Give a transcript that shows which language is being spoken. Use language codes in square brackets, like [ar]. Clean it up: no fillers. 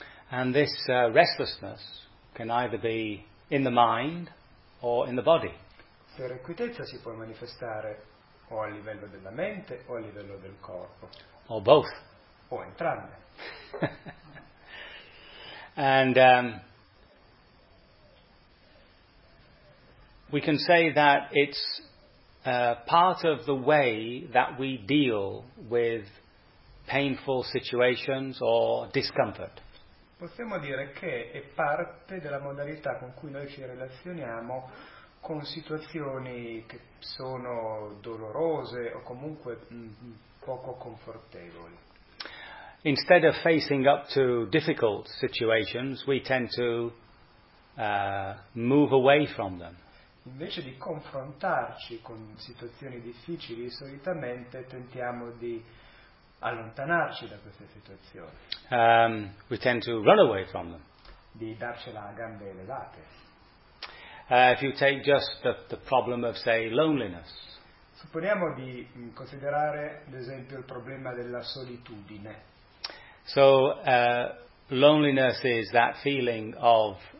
[en] And this restlessness can either be in the mind or in the body. [it] L'irrequietezza si può manifestare o a livello della mente o a livello del corpo. [en] Or both. [it] O entrambe. [en] And we can say that it's part of the way that we deal with painful situations or discomfort. [it] Possiamo dire che è parte della modalità con cui noi ci relazioniamo con situazioni che sono dolorose o comunque poco confortevoli. [en] Instead of facing up to difficult situations, we tend to move away from them. [it] Invece di confrontarci con situazioni difficili, solitamente tentiamo di allontanarci da queste situazioni. [en] We tend to run away from them. [it] Di darcela a gambe levate. [en] If you take just the problem of, say, loneliness. [it] Supponiamo di considerare, ad esempio, il problema della solitudine. [en] So, loneliness is that feeling of...